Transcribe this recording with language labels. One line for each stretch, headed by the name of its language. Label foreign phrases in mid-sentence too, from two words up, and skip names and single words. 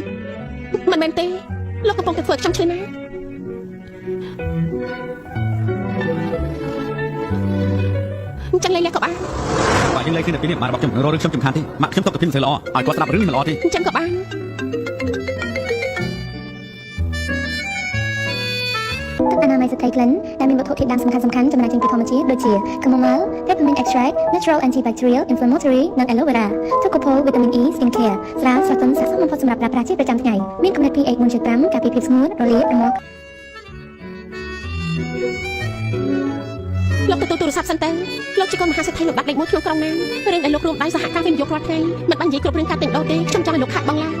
Khmer: មិនមែនទេលោកកំពុងតែធ្វើខ្ញុំឈឺណាស់ចឹងលេងលះក៏បាន បើយើងលេងគ្នាពីនេះមករបស់ខ្ញុំរករឿងខ្ញុំសំខាន់ទេម៉ាក់ខ្ញុំទុកតែពីមិនល្អឲ្យគាត់ស្ដាប់រឿងនេះមិនល្អទេ អញ្ចឹងក៏បាន ទឹកអនាម័យស្ត្រីក្លិនដែលមានវត្ថុធាតុដើមសំខាន់ៗចំណែកចេញពីធម្មជាតិដូចជា
English: chamomile, peppermint extract, natural antibacterial, inflammatory
Khmer: និង
English: aloe vera, Tocopol vitamin E skin care
Khmer: ស្រាលស្រទន់ស័ក្តិសមបំផុតសម្រាប់ប្រើប្រាស់ជាប្រចាំថ្ងៃមានកម្រិត pH 4.5 ការពារភាពស្ងួតរលាករមាស់ លោកទទួលទូរស័ព្ទសិនទៅលោកជាកូនមហាសេដ្ឋីលោកបាត់លេខ1ក្នុងក្រុងណារឿងដែលលោករួមដៃសហការវិនិយោគរាល់ថ្ងៃមិនបាននិយាយគ្រប់រឿងការទិញដូរទេខ្ញុំចង់ឲ្យលោកខាត់បងឡើង